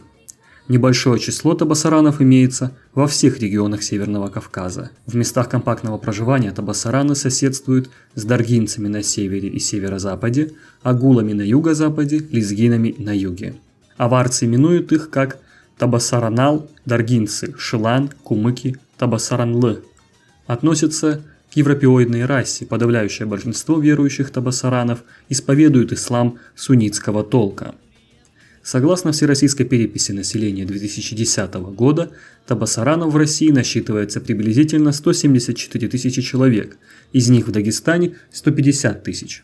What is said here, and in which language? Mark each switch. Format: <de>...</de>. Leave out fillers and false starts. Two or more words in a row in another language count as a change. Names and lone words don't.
<ru>Небольшое число табасаранов имеется во всех регионах Северного Кавказа. В местах компактного проживания табасараны соседствуют с даргинцами на севере и северо-западе, агулами на юго-западе, лезгинами на юге. Аварцы именуют их как табасаранал, даргинцы, шилан, кумыки, табасаранлы. Относятся к европеоидной расе, подавляющее большинство верующих табасаранов исповедуют ислам суннитского толка. Согласно Всероссийской переписи населения 2010 года, табасаранов в России насчитывается приблизительно 174 тысячи человек, из них в Дагестане 150 тысяч.</ru>